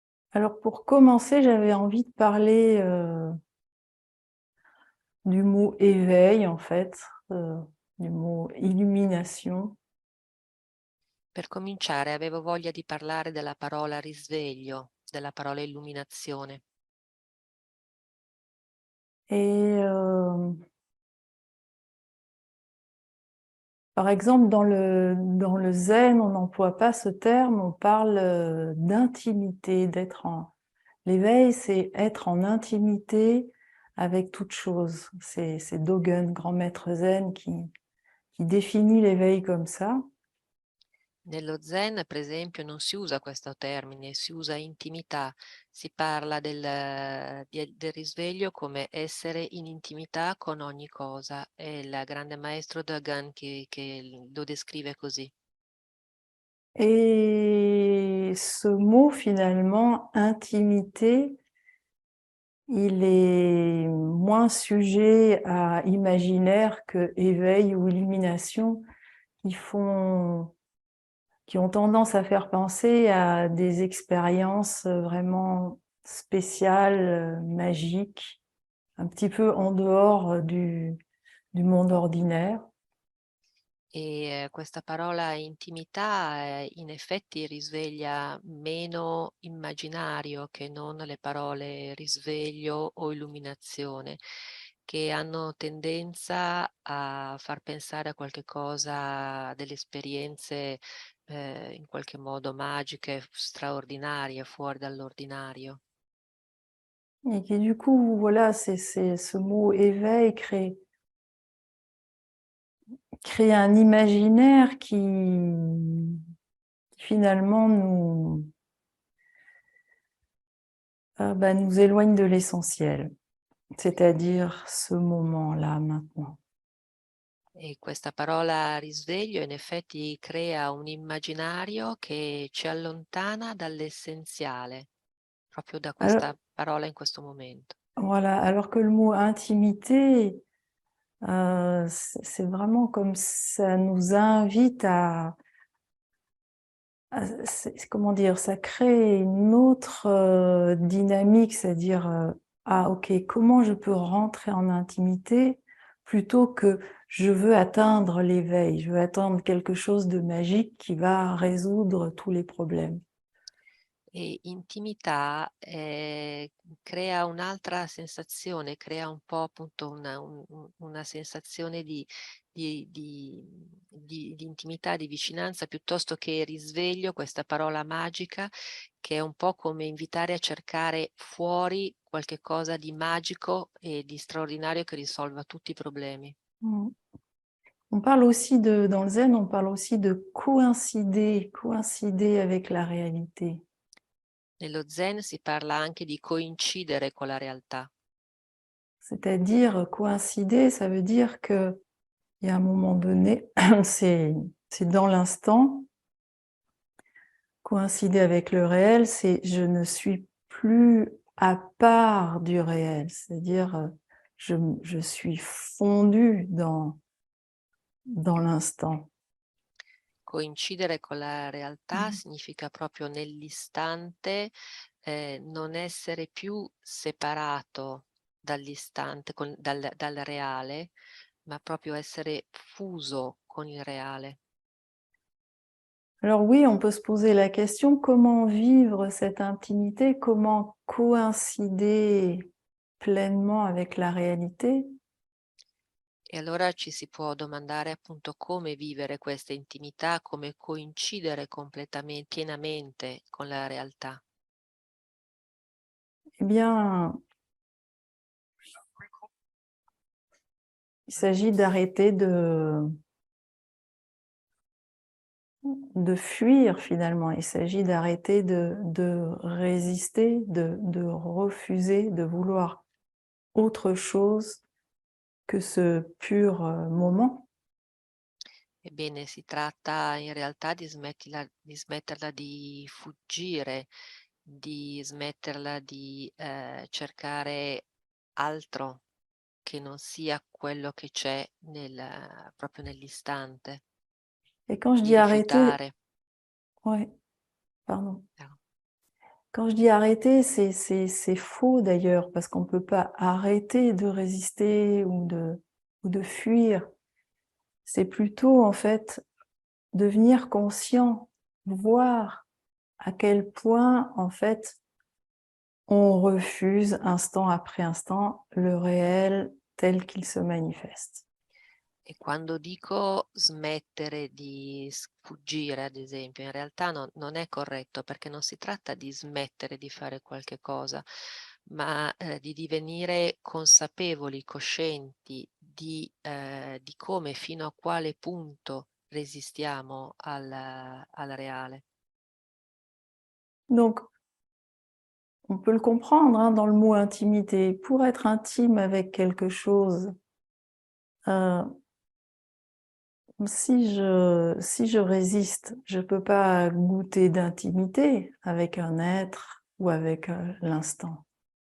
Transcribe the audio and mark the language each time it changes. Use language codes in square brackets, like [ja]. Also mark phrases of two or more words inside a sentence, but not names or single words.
[fr] Alors pour commencer, j'avais envie de parler du mot éveil en fait, du mot illumination. [it] Per cominciare avevo voglia di parlare della parola risveglio, della parola illuminazione. [fr] Et par exemple, dans le zen, on n'emploie pas ce terme, on parle d'intimité, d'être en... L'éveil, c'est être en intimité avec toute chose. C'est Dogen, grand maître zen, qui définit l'éveil comme ça. [it] Nello Zen, per esempio, non si usa questo termine, si usa intimità, si parla del risveglio come essere in intimità con ogni cosa. È il grande maestro Dogen che lo descrive così. [fr] Et ce mot, finalement, intimité, il est moins sujet à imaginaire que éveil ou illumination, qui ont tendance à faire penser à des expériences vraiment spéciales, magiques, un petit peu en dehors du monde ordinaire. [it] E questa parola intimità in effetti risveglia meno immaginario che non le parole risveglio o illuminazione, che hanno tendenza a far pensare a qualche cosa, delle esperienze in qualche modo magiche, straordinarie, fuori dall'ordinario. [fr] Et qui du coup, voilà, ce mot éveil crée un imaginaire qui finalement nous éloigne de l'essentiel, c'est-à-dire ce moment-là, maintenant. [it] E questa parola risveglio in effetti crea un immaginario che ci allontana dall'essenziale, proprio da [fr] Alors, [it] questa parola in questo momento. [fr] voilà, alors que le mot intimité, c'est vraiment comme ça nous invite comment dire, ça crée une autre dynamique, c'est-à-dire, ah ok, comment je peux rentrer en intimité plutôt que je veux atteindre l'éveil, je veux atteindre quelque chose de magique qui va résoudre tous les problèmes. [it] E intimità, crea un'altra sensazione, crea un po' appunto una sensazione di intimità, di vicinanza, piuttosto che risveglio, questa parola magica, che è un po' come invitare a cercare fuori qualche cosa di magico e di straordinario che risolva tutti i problemi. Mm. [fr] On parle aussi dans le zen, on parle aussi de coïncider avec la réalité. [it] Nello Zen si parla anche di coincidere con la realtà. [fr] C'est-à-dire, coïncider, ça veut dire que il y a un moment donné, c'est dans l'instant. Coïncider avec le réel, c'est je ne suis plus à part du réel, c'est-à-dire je suis fondue dans l'instant. [it] Coincidere con la realtà significa proprio nell'istante, non essere più separato dall'istante, dal reale, ma proprio essere fuso con il reale. [fr] Alors oui, on peut se poser la question, comment vivre cette intimité, comment coïncider pleinement avec la réalité? [it] E allora ci si può domandare appunto come vivere questa intimità, come coincidere pienamente con la realtà. [fr] Eh bien, il s'agit d'arrêter de fuir finalement, il s'agit d'arrêter de résister, de refuser, de vouloir autre chose que ce pur moment. [it] Ebbene, si tratta in realtà di smetterla di fuggire, di smetterla di cercare altro che non sia quello che c'è proprio nell'istante, [fr] Et quand je [it] di [fr] dis arrêter, [it] rifiutare. [fr] ouais, pardon. [it] No. [fr] Quand je dis arrêter, c'est faux d'ailleurs, parce qu'on ne peut pas arrêter de résister ou de fuir. C'est plutôt en fait devenir conscient, voir à quel point en fait on refuse instant après instant le réel tel qu'il se manifeste. [it] E quando dico smettere di fuggire, ad esempio, in realtà non è corretto, perché non si tratta di smettere di fare qualche cosa, ma di divenire consapevoli, coscienti di come, fino a quale punto resistiamo al reale. [fr] Donc, on peut le comprendre hein, dans le mot intimité. Pour être intime avec quelque chose, si je résiste, je ne peux pas goûter d'intimité avec un être ou avec l'instant.